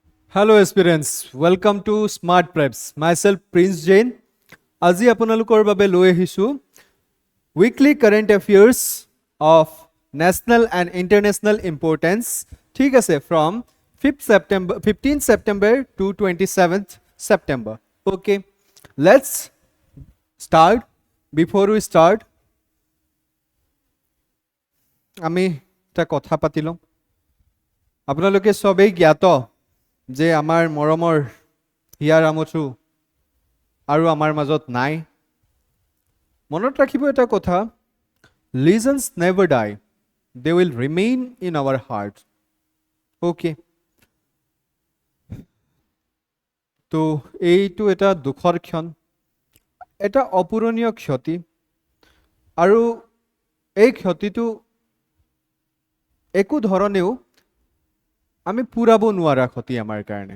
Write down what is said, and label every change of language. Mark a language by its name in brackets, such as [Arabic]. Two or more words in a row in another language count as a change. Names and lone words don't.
[English] Hello aspirants, welcome to Smart Preps. Myself Prince Jain. [Assamese] আজি আপোনালোকৰ বাবে লৈ আহিছোঁ [English] weekly current affairs of national and international importance. [Assamese] ঠিক আছে, [English] from 15th September to 27th September. Okay, let's start. Before we start, [Assamese] আমি এটা কথা পাতি লওঁ। আপোনালোকে সবেই জ্ঞাত যে আমাৰ মৰমৰ হিয়া ৰামচু আৰু আমাৰ মাজত নাই। মনত ৰাখিব এটা কথা, [English] legends never die, they will remain in our hearts. [Assamese] Okay, তো এইটো এটা দুখৰ ক্ষণ, এটা অপূৰণীয় ক্ষতি, আৰু এই ক্ষতিটো একো ধৰণেও আমি পুৰাব নোৱাৰা ক্ষতি আমাৰ কাৰণে।